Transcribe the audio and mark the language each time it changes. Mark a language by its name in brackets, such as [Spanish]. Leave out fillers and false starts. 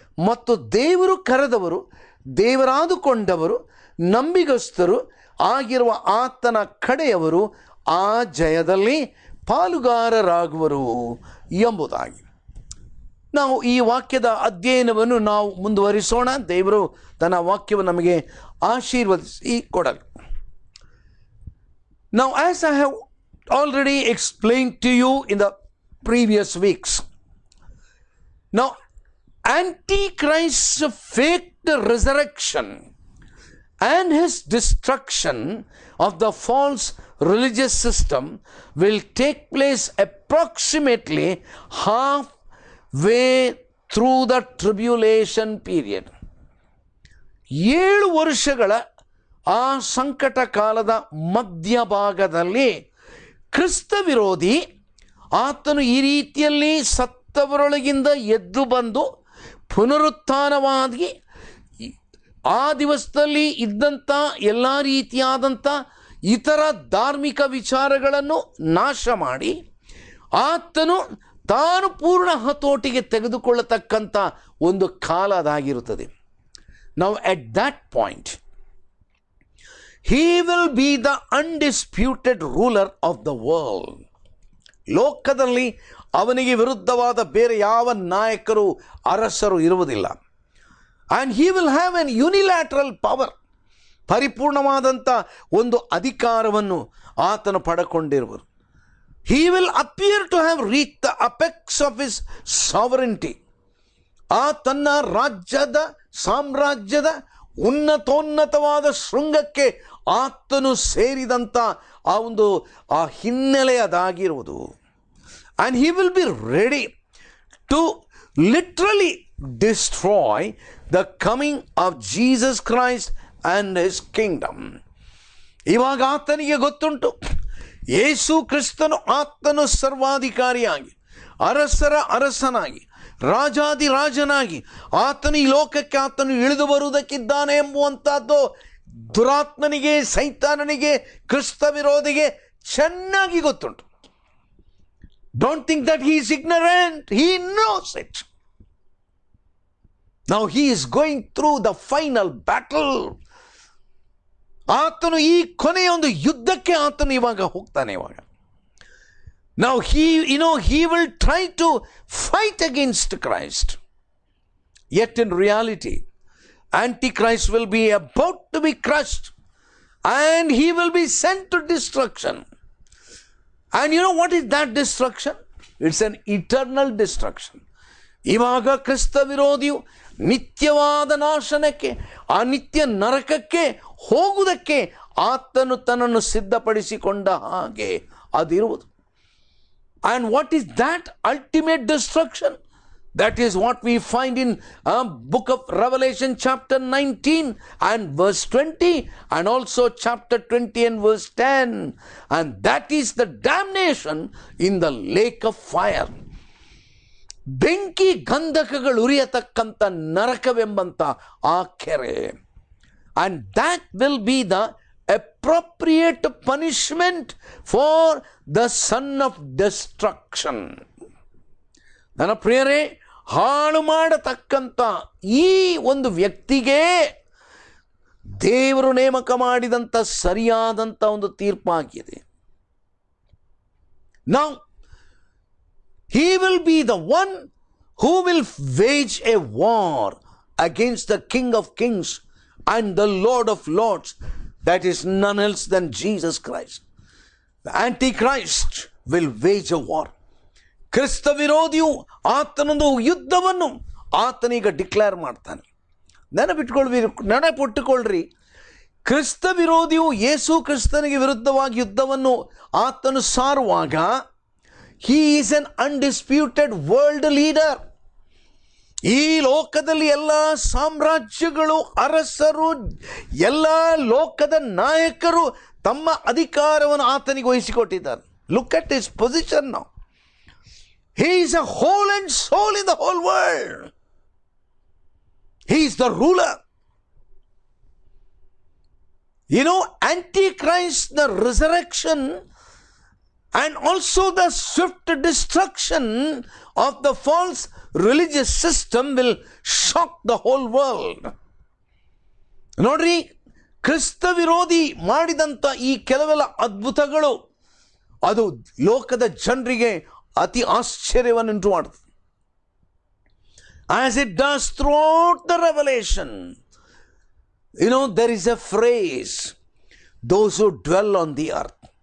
[Kannada] ಮತ್ತು ದೇವರು ಕರೆದವರು, ದೇವರಾದುಕೊಂಡವರು, ನಂಬಿಗಸ್ತರು ಆಗಿರುವ ಆತನ ಕಡೆಯವರು ಆ ಜಯದಲ್ಲಿ ಪಾಲುಗಾರರಾಗುವರು ಎಂಬುದಾಗಿ ನಾವು ಈ ವಾಕ್ಯದ ಅಧ್ಯಯನವನ್ನು ನಾವು ಮುಂದುವರಿಸೋಣ. ದೇವರು ತನ್ನ ವಾಕ್ಯವನ್ನು ನಮಗೆ ಆಶೀರ್ವದಿಸಿ ಕೊಡಲಿ. [English] Now, as I have already explained to you in the previous weeks, now Antichrist's faked resurrection and his destruction of the false religious system will take place approximately halfway through the tribulation period. [Kannada] 7 ವರ್ಷಗಳ ಆ ಸಂಕಟ ಕಾಲದ ಮಧ್ಯಭಾಗದಲ್ಲಿ ಕ್ರಿಸ್ತ ವಿರೋಧಿ ಆತನು ಈ ರೀತಿಯಲ್ಲಿ ಸತ್ತವರೊಳಗಿಂದ ಎದ್ದು ಬಂದು ಪುನರುತ್ಥಾನವಾಗಿ ಆ ದಿವಸದಲ್ಲಿ ಇದ್ದಂಥ ಎಲ್ಲ ರೀತಿಯಾದಂಥ ಇತರ ಧಾರ್ಮಿಕ ವಿಚಾರಗಳನ್ನು ನಾಶ ಮಾಡಿ ಆತನು ತಾನು ಪೂರ್ಣ ಹತೋಟಿಗೆ ತೆಗೆದುಕೊಳ್ಳತಕ್ಕಂಥ ಒಂದು ಕಾಲ ಅದಾಗಿರುತ್ತದೆ. [English] Now at that point he will be the undisputed ruler of the world. [Kannada] ಲೋಕದಲ್ಲಿ ಅವನಿಗೆ ವಿರುದ್ಧವಾದ ಬೇರೆ ಯಾವ ನಾಯಕರು ಅರಸರು ಇರುವುದಿಲ್ಲ. [English] And he will have an unilateral power. [Kannada] ಪರಿಪೂರ್ಣವಾದಂಥ ಒಂದು ಅಧಿಕಾರವನ್ನು ಆತನು ಪಡೆಕೊಂಡಿರುವರು. [English] He will appear to have reached the apex of his sovereignty. [Kannada] ಆ ತನ್ನ ರಾಜ್ಯದ ಸಾಮ್ರಾಜ್ಯದ ಉನ್ನತೋನ್ನತವಾದ ಶೃಂಗಕ್ಕೆ ಆತನು ಸೇರಿದಂಥ ಆ ಹಿನ್ನೆಲೆ ಅದಾಗಿರುವುದು. [English] And he will be ready to literally destroy the coming of Jesus Christ and his kingdom. [Kannada] ಇವಾಗ ಆತನಿಗೆ ಗೊತ್ತುಂಟು, ಯೇಸು ಕ್ರಿಸ್ತನು ಆತನು ಸರ್ವಾಧಿಕಾರಿಯಾಗಿ, ಅರಸರ ಅರಸನಾಗಿ, ರಾಜಾದಿರಾಜನಾಗಿ ಆತನು ಈ ಲೋಕಕ್ಕೆ ಆತನು ಇಳಿದು ಬರುವುದಕ್ಕಿದ್ದಾನೆ ಎಂಬುವಂಥದ್ದು ದುರಾತ್ಮನಿಗೆ, ಸೈತಾನನಿಗೆ, ಕ್ರಿಸ್ತ ವಿರೋಧಿಗೆ ಚೆನ್ನಾಗಿ ಗೊತ್ತುಂಟು. [English] Don't think that he is ignorant, he knows it. Now he is going through the final battle. [Kannada] ಆತನು ಈ ಕೊನೆಯ ಒಂದು ಯುದ್ಧಕ್ಕೆ ಆತನು ಇವಾಗ ಹೋಗ್ತಾನೆ. ಇವಾಗ [English] now he will try to fight against Christ, yet in reality Antichrist will be about to be crushed and he will be sent to destruction. And you know what is that destruction? It's an eternal destruction. [Kannada] ಇವಾಗ ಕ್ರಿಸ್ತ ವಿರೋಧಿಯು ನಿತ್ಯವಾದ ನಾಶನಕ್ಕೆ, ಆ ನಿತ್ಯ ನರಕಕ್ಕೆ ಹೋಗುವುದಕ್ಕೆ ಆತನು ತನ್ನನ್ನು ಸಿದ್ಧಪಡಿಸಿಕೊಂಡ ಹಾಗೆ ಅದಿರುವುದು. [English] And what is that ultimate destruction? That is what we find in book of Revelation chapter 19 and verse 20, and also chapter 20 and verse 10. And that is the damnation in the lake of fire. [Kannada] ಬೆಂಕಿ ಗಂಧಕಗಳು ಉರಿಯತಕ್ಕಂಥ ನರಕವೆಂಬಂಥ ಆ ಕೆರೆ. [English] And that will be the appropriate punishment for the son of destruction. [Kannada] ನನ್ನ ಪ್ರಿಯರೇ, ಹಾಳು ಮಾಡತಕ್ಕಂಥ ಈ ಒಂದು ವ್ಯಕ್ತಿಗೆ ದೇವರು ನೇಮಕ ಮಾಡಿದಂಥ ಸರಿಯಾದಂಥ ಒಂದು ತೀರ್ಪಾಗಿದೆ. [English] Now he will be the one who will wage a war against the King of Kings and the Lord of Lords. That is none else than Jesus Christ. The Antichrist will wage a war. [Kannada] ಕ್ರಿಸ್ತ ವಿರೋಧಿಯು ಆತನೊಂದು ಯುದ್ಧವನ್ನು ಆತನೀಗ declare ಮಾಡ್ತಾನೆ. ನೆನಪಿಟ್ಟುಕೊಳ್ಳ್ರಿ, ಕ್ರಿಸ್ತ ವಿರೋಧಿಯು ಯೇಸು ಕ್ರಿಸ್ತನಿಗೆ ವಿರುದ್ಧವಾಗಿ ಯುದ್ಧವನ್ನು ಆತನು ಸಾರುವಾಗ [English] he is an undisputed world leader. [Kannada] ಈ ಲೋಕದಲ್ಲಿ ಎಲ್ಲ ಸಾಮ್ರಾಜ್ಯಗಳು, ಅರಸರು, ಎಲ್ಲ ಲೋಕದ ನಾಯಕರು ತಮ್ಮ ಅಧಿಕಾರವನ್ನು ಆತನಿಗೆ ವಹಿಸಿಕೊಟ್ಟಿದ್ದಾರೆ. [English] Look at his position now. He is a whole and soul in the whole world. He is the ruler. You know, Antichrist, the resurrection, and also the swift destruction of the false religious system will shock the whole world. [Kannada] ನೋಡ್ರಿ, ಕ್ರಿಸ್ತ ವಿರೋಧಿ ಮಾಡಿದಂಥ ಈ ಕೆಲವೆಲ್ಲ ಅದ್ಭುತಗಳು ಅದು ಲೋಕದ ಜನರಿಗೆ ಅತಿ ಆಶ್ಚರ್ಯವನ್ನುಂಟು ಮಾಡುತ್ತದೆ. [English] As it does throughout the Revelation. You know, there is a phrase, those who dwell on the earth.